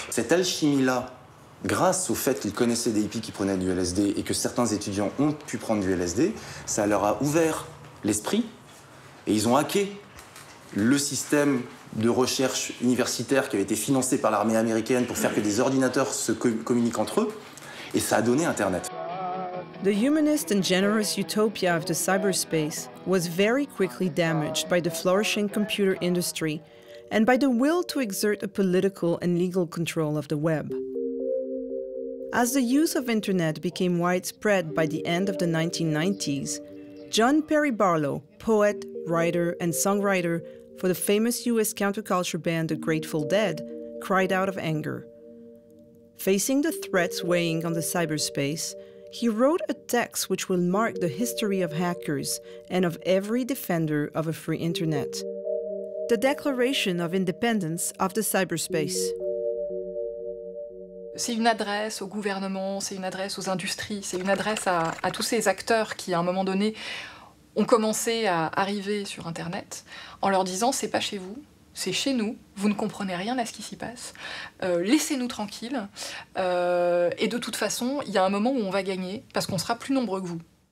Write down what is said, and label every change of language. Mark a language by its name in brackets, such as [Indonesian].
[French] Cette alchimie-là, grâce au fait qu'ils connaissaient des hippies qui prenaient du LSD et que certains étudiants ont pu prendre du LSD, ça leur a ouvert l'esprit et ils ont hacké le système de recherche universitaire qui avait été financé par l'armée américaine pour faire que des ordinateurs se communiquent entre eux, et ça a donné Internet. [English] The humanist and generous utopia of the cyberspace was very quickly damaged by the flourishing computer industry and by the will to exert a political and legal control of the web. As the use of internet became widespread by the end of the 1990s, John Perry Barlow, poet, writer, and songwriter for the famous US counterculture band The Grateful Dead, cried out of anger. Facing the threats weighing on the cyberspace, he wrote a text which will mark the history of hackers and of every defender of a free internet. The Declaration of Independence of the Cyberspace. [French] C'est une adresse au gouvernement, c'est une adresse aux industries, c'est une adresse à tous ces acteurs qui, à un moment donné, ont commencé à arriver sur Internet en leur disant « c'est pas chez vous, c'est chez nous, vous ne comprenez rien à ce qui s'y passe, laissez-nous tranquilles, et de toute façon, il y a un moment où on va gagner parce qu'on sera plus nombreux que vous. »